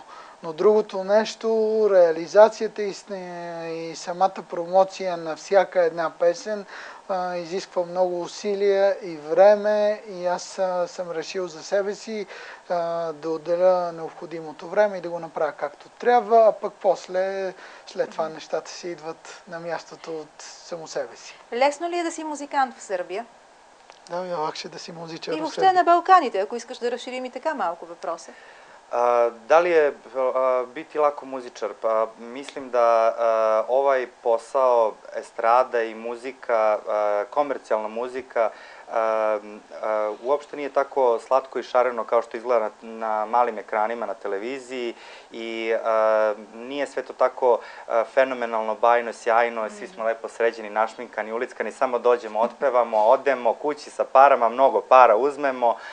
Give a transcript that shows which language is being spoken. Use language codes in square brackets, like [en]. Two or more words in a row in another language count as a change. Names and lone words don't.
[bg] Но другото нещо, реализацията и самата промоция на всяка една песен изисква много усилия и време и аз съм решил за себе си да отделя необходимото време и да го направя както трябва, а пък след това нещата си идват на мястото от само себе си. Лесно ли е да си музикант в Сърбия? Да, лакше да си музичар в Сърбия. И въобще на Балканите, ако искаш да разширим и така малко въпроса. [sr] Da li je biti lako muzičar? Pa mislim da ovaj posao estrada i muzika, komercijalna muzika, uopšte nije tako slatko i šareno kao što izgleda na malim ekranima na televiziji i nije sve to tako fenomenalno, bajno, sjajno, svi smo lepo sređeni, našminkani, ulickani, samo dođemo, otpevamo, odemo kući sa parama, mnogo para uzmemo,